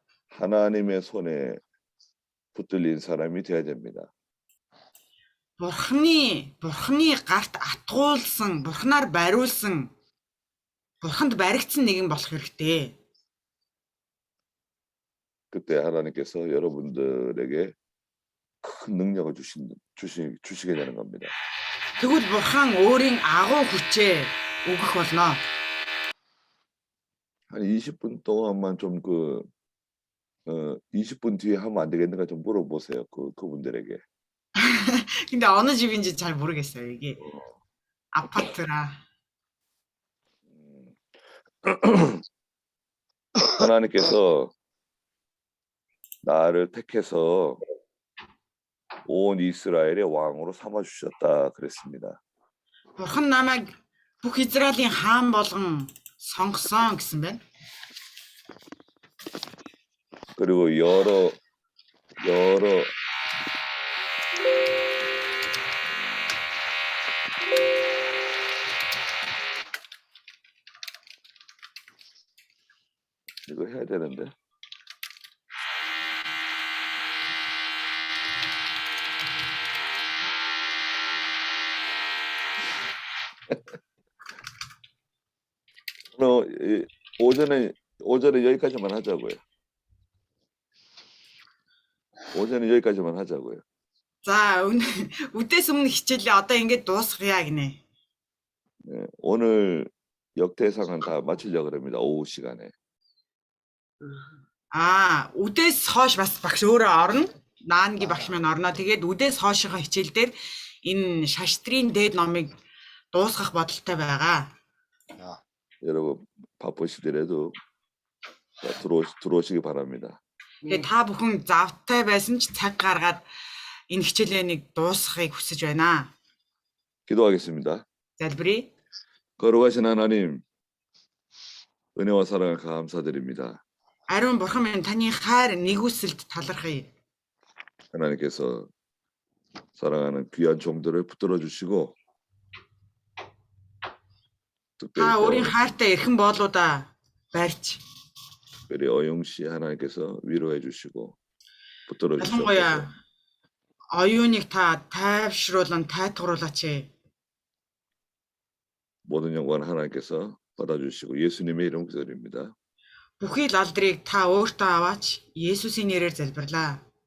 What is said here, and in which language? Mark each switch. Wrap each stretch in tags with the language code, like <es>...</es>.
<ko>하나님의 손에 붙들린 사람이 되어야 됩니다.</ko> <mn>Бурхны гарт атгуулсан, бурхнаар бариулсан, бурханд баригдсан нэгэн болох хэрэгтэй.</mn> <ko>그때 하나님께서 여러분들에게 큰 능력을 주시게 되는 겁니다.</ko> <mn>Тэгвэл бурхан өөрийн агуу хүчээ өгөх болно.</mn> <ko>한 20분 동안만 좀 20분 뒤에 하면 안 되겠는가 좀 물어보세요. 그분들에게. 근데 어느 집인지 잘 모르겠어요. 이게 아파트라. 하나님께서 나를 택해서 온 이스라엘의 왕으로 삼아 주셨다 그랬습니다.</ko> <mn>Бурхан намайг бүх Израилийн хаан болгон сонгосон гэсэн байна.</mn> <ko>그리고 여러 이거 해야 되는데. 오전에 여기까지만 하자고요. 오전에 여기까지만 하자고요.</ko> <mn>За үдээс өмнө хичээлээ одоо ингэж дуусгая гинэ.</mn> <ko>예, 오늘 역대상은 다 마치려고 합니다. 오후 시간에.</ko> <mn>Үдээс хойш бас багш өөрөө орно. Наанги багш маань орно. Тэгээд үдээс хойшийнхаа хичээл дээр энэ шаштрын дээд номыг дуусгах бодолтой байгаа.</mn> <ko>여러분 바쁘시더라도 들어오시기 바랍니다.</ko> <mn>Тэгээд та бүхэн завтай байсан ч цаг гаргаад энэ хичээлээ дуусгахыг хүсэж байна.</mn> <ko>기도하겠습니다.</ko> <mn>Залбирая.</mn> <ko>거룩하신 하나님, 은혜와 사랑을 감사드립니다.</ko> <mn>Ариун бурхан минь таны хайр нэгүсэлд талархъя.</mn> <ko>하나님께서 사랑하는 귀한 종들을 붙들어 주시고 특별히</ko> <mn>Та</mn> <ko>또</ko> <mn>өөрийн хайртай эрхэн боолуудаа барьж,</mn> <ko>특별히 어용 씨 하나님께서 위로해 주시고 붙들어</ko> <mn>ялангуяа</mn> <ko>주셔서</ko> <mn>оюуныг та тайвшруулан тайтгаруулаач.</mn> <ko>모든 영광을 하나님께서 받아주시고 예수님의 이름 기도드립니다.</ko> <mn>Бүхий л алдрыг та өөртөө аваач. Есүсийн нэрээр залбирлаа.</mn>